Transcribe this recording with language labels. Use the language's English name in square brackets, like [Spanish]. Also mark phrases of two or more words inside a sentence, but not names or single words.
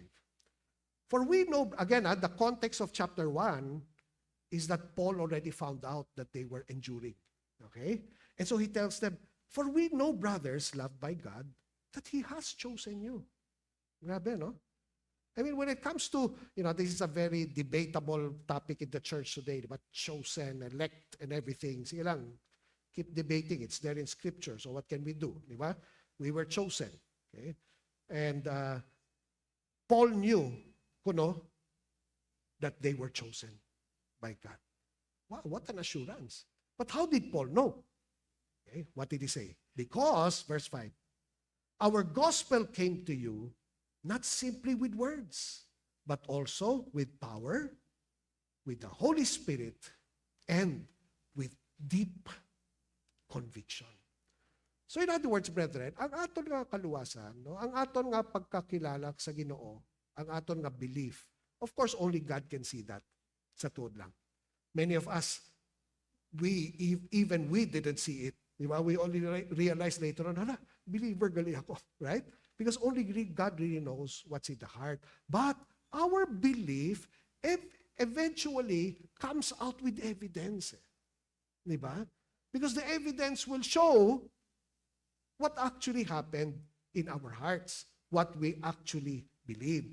[English] For we know, again, the context of chapter 1 is that Paul already found out that they were enduring. Okay? And so he tells them, for we know, brothers, loved by God, that He has chosen you. Grabe, no? I mean, when it comes to, this is a very debatable topic in the church today, but chosen, elect, and everything. [Hiligaynon] Sige lang, [English] keep debating. It's there in Scripture. So what can we do? Di ba? We were chosen. Okay? And Paul knew, that they were chosen by God. Wow, what an assurance. But how did Paul know? Okay, what did he say? Because, verse 5, our gospel came to you not simply with words, but also with power, with the Holy Spirit, and with deep conviction. So in other words, brethren, [Hiligaynon] ang aton nga kaluwasan, ang aton nga pagkakilala sa Ginoo, ang aton nga belief, [English] of course, only God can see that. [Hiligaynon] Sa tuod lang. [English] Many of us, even we didn't see it. Diba? We only realized later on, [Hiligaynon] believer gali ako, [English] right? Because only God really knows what's in the heart. But our belief eventually comes out with evidence. Diba? Because the evidence will show what actually happened in our hearts, what we actually believe.